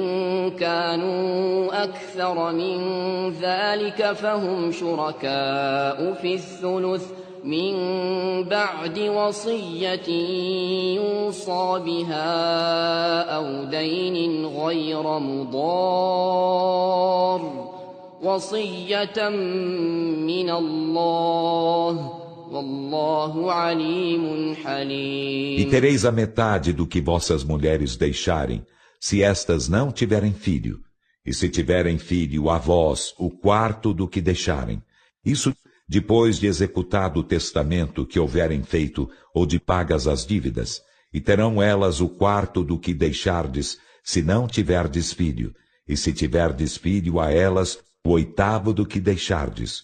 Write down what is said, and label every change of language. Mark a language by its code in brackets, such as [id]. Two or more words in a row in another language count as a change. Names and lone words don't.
[ar] كانوا أكثر من ذلك فهم شركاء في الثلث من بعد وصية يوصى بها أو دين غير مضار وصية من الله والله عليم حليم. [pt] E tereis a metade do que vossas mulheres deixarem, se estas não tiverem filho, e se tiverem filho a vós, o quarto do que deixarem. Isso depois de executado o testamento que houverem feito, ou de pagas as dívidas, e terão elas o quarto do que deixardes, se não tiverdes filho, e se tiverdes filho a elas, o oitavo do que deixardes.